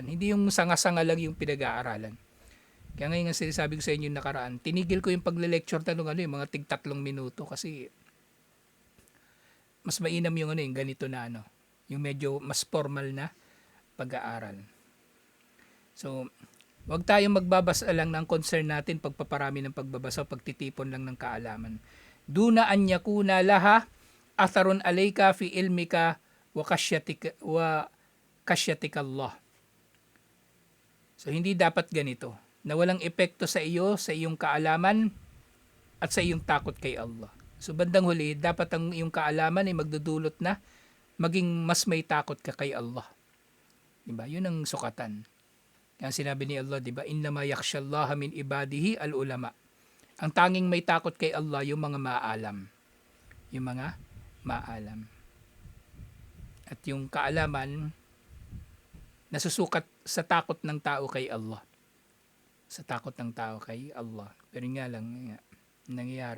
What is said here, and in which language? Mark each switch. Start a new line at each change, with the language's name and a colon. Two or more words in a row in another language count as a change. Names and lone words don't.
Filipino: Hindi yung sanga-sanga lang yung pinag-aaralan. Kaya ngayon nga sinasabi ko sa inyo nakaraan, tinigil ko yung pagle-lecture yung mga tig 3 minuto kasi mas mainam yung yung ganito na yung medyo mas formal na pag-aaral. So, wag tayong magbabasa lang ng concern natin pagpaparami ng pagbabasa, pagtitipon lang ng kaalaman.
Arabic: دون أن يكون لها أثر عليك في علمك وخشيتك الله.
Filipino: So, hindi dapat ganito na walang epekto sa iyo, sa iyong kaalaman, at sa iyong takot kay Allah. So bandang huli, dapat ang iyong kaalaman ay magdudulot na maging mas may takot ka kay Allah. Diba? Yun ang sukatan. Kaya sinabi ni Allah, diba?
Arabic: إنما يخشى الله من عباده العلماء.
Filipino: Ang tanging may takot kay Allah, yung mga maalam. Yung mga maalam. At yung kaalaman, nasusukat sa takot ng tao kay Allah. sa takot ng tao kay Allah. Pero nga lang, nangyayari.